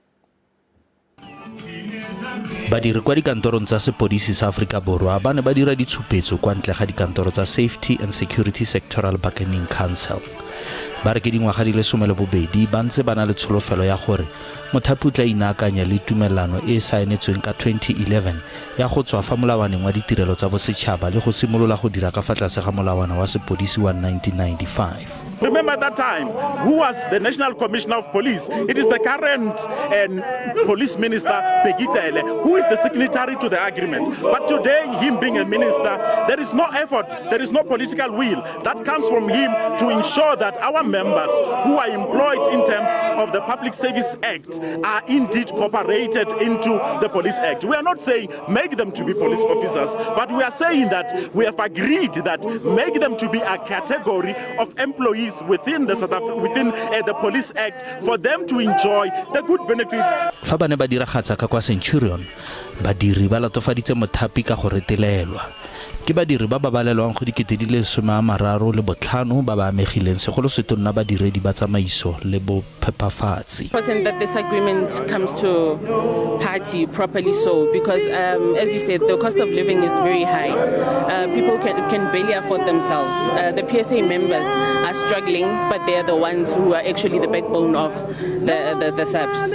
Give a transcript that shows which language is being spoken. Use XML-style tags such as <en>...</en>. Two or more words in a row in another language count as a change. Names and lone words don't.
<tn>Badiri kwa dikantorong tsa sepodisi sa Afrika Borwa ba ne ba dira ditshupetso kwa ntle ga dikantoro tsa Safety and Security Sectoral Bargaining Council. Ba re ke dingwaga di le 12 ba ntse ba na le tsholofelo ya gore mothapi o tla inaakanya le tumelano e saenetsweng ka 2011 ya go tswa fa molawaneng wa ditirelo tsa bosetšhaba le go simolola go dira ka fa tlase ga molawana wa sepodisi wa 1995.</tn> <en>Remember that time, who was the National Commissioner of Police? It is the current Police Minister, Ditaba, who is the signatory to the agreement. But today, him being a minister, there is no effort, there is no political will that comes from him to ensure that our members who are employed in terms of the Public Service Act are indeed cooperated into the Police Act. We are not saying make them to be police officers, but we are saying that we have agreed that make them to be a category of employees within the Police Act for them to enjoy the good benefits.</en> <tn>Fa ba ne ba diragatsa ka kwa Centurion, badiri ba latofaditse mothapi ka go retelelwa. Ke badiri ba ba balelwang go dikete ba ba amegileng segolo setonna badiredi ba tsamaiso le bo phepafatsi.</tn> <en>Important that this agreement comes to party properly, so because as you said, the cost of living is very high. People can barely afford themselves. The PSA members are struggling, but they are the ones who are actually the backbone of the SABs.</en>